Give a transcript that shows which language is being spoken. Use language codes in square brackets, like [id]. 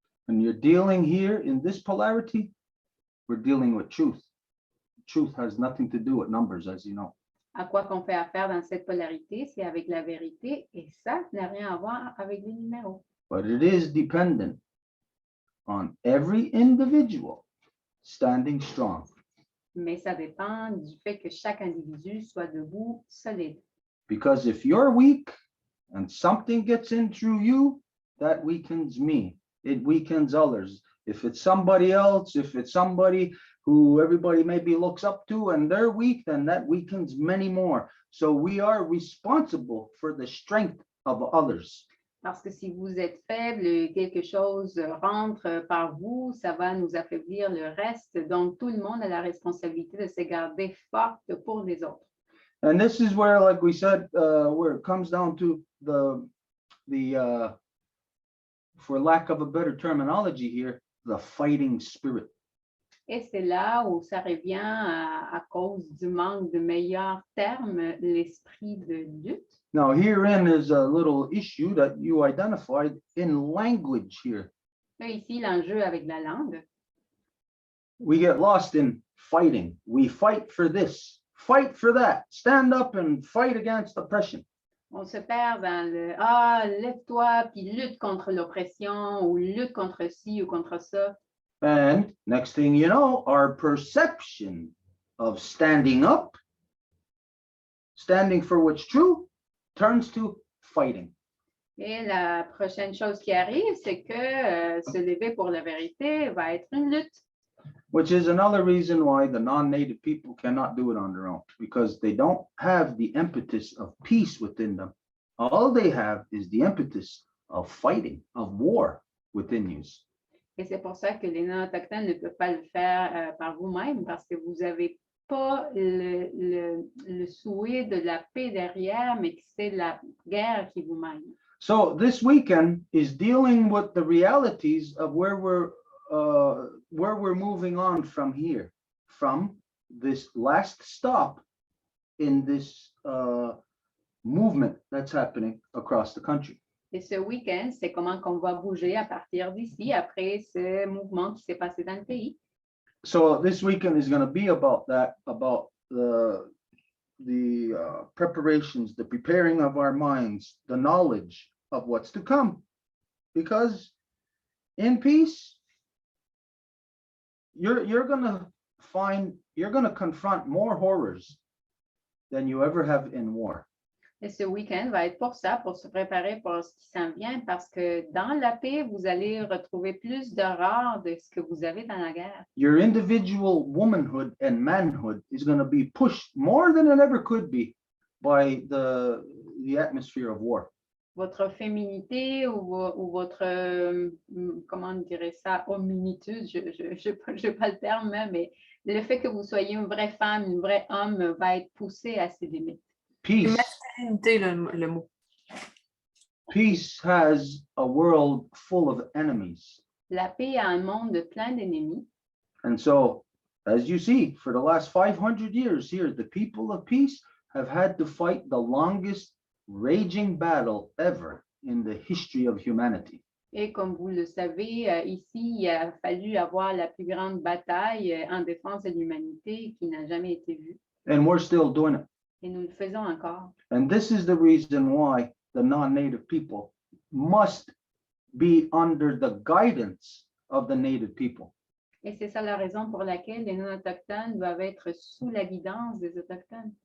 [en] When you're dealing here in this polarity, we're dealing with truth. Truth has nothing to do with numbers, as you know. [fr] À quoi qu'on fait affaire dans cette polarité, c'est avec la vérité, et ça n'a rien à voir avec les numéros. [en] But it is dependent on every individual standing strong. [fr] Mais ça dépend du fait que chaque individu soit debout, solide. [en] Because if you're weak and something gets in through you, that weakens me. It weakens others. If it's somebody else, if it's somebody who everybody maybe looks up to and they're weak, then that weakens many more. So we are responsible for the strength of others. [fr] Parce que si vous êtes faible et quelque chose rentre par vous, ça va nous affaiblir le reste. Donc, tout le monde a la responsabilité de se garder forte pour les autres. [en] And this is where, like we said, where it comes down to the for lack of a better terminology here, the fighting spirit. [fr] Et c'est là où ça revient à cause du manque de meilleurs termes, l'esprit de lutte. [en] Now, herein is a little issue that you identified in language here. [fr] Là, ici, l'enjeu avec la langue. [en] We get lost in fighting. We fight for this, fight for that, stand up and fight against oppression. [fr] On se perd dans le « Ah, lève-toi, puis lutte contre l'oppression » ou « lutte contre ci ou contre ça ». [en] And next thing you know, our perception of standing up, standing for what's true, turns to fighting. [fr] Et la prochaine chose qui arrive, c'est que se lever pour la vérité va être une lutte. [en] Which is another reason why the non-native people cannot do it on their own, because they don't have the impetus of peace within them. All they have is the impetus of fighting, of war within you. [fr] Et c'est pour ça que les non-autochtones ne peuvent pas le faire par vous-même, parce que vous n'avez pas le souhait de la paix derrière, mais que c'est la guerre qui vous mène. [en] So this weekend is dealing with the realities of where we're moving on from here, from this last stop in this movement that's happening across the country. [fr] Et ce week-end, c'est comment qu'on va bouger à partir d'ici, après ce mouvement qui s'est passé dans le pays. [en] So this weekend is going to be about that, about the preparations, the preparing of our minds, the knowledge of what's to come. Because in peace, you're going to confront more horrors than you ever have in war. [fr] Et ce week-end va être pour ça, pour se préparer pour ce qui s'en vient, parce que dans la paix, vous allez retrouver plus d'horreur de ce que vous avez dans la guerre. [en] Your individual womanhood and manhood is going to be pushed more than it ever could be by the atmosphere of war. [fr] Votre féminité ou votre, comment on dirait ça, hominitude, je n'ai pas le terme, mais le fait que vous soyez une vraie femme, une vraie homme va être poussé à ses limites. [en] Peace. [fr] Masculinité, le mot. [en] Peace has a world full of enemies. [fr] La paix a un monde plein d'ennemis. [en] And so, as you see, for the last 500 years here, the people of peace have had to fight the longest raging battle ever in the history of humanity. [fr] Et comme vous le savez, ici, il a fallu avoir la plus grande bataille en défense de l'humanité qui n'a jamais été vue. [en] And we're still doing it. [fr] Et nous le faisons encore. [en] And this is the reason why the non-native people must be under the guidance of the native people. [fr] Et c'est ça la raison pour laquelle les non-autochtones doivent être sous la guidance des autochtones.